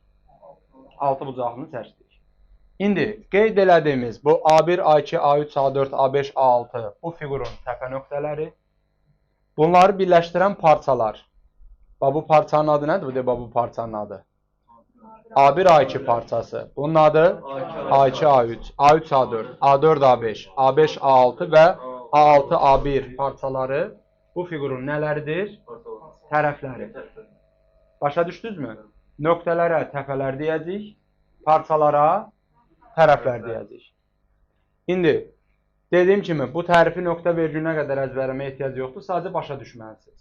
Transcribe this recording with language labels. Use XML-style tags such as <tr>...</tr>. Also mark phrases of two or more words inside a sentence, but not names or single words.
<az>6 bucaqlını çəkdik. İndi qeyd elədiyimiz bu A1, A2, A3, A4, A5, A6 bu fiqurun təpə nöqtələri. Bunları birləşdirən parçalar. Bu parçanın adı nədir? Bu parçanın adı. A1, A2 parçası. Bunun adı A2, A3, A3, A4, A4, A5, A5, A6 və A6, A1 parçaları bu fiqurun nələridir? Tərəfləri. Başa düşdünüzmü? Nöqtələrə təpələr deyəcəyik, parçalara tərəflər deyəcəyik. İndi, dediyim kimi, bu tərifi nöqtə vergülünə qədər əzbərləməyə ehtiyac yoxdur, sadəcə başa düşməlisiniz.</az>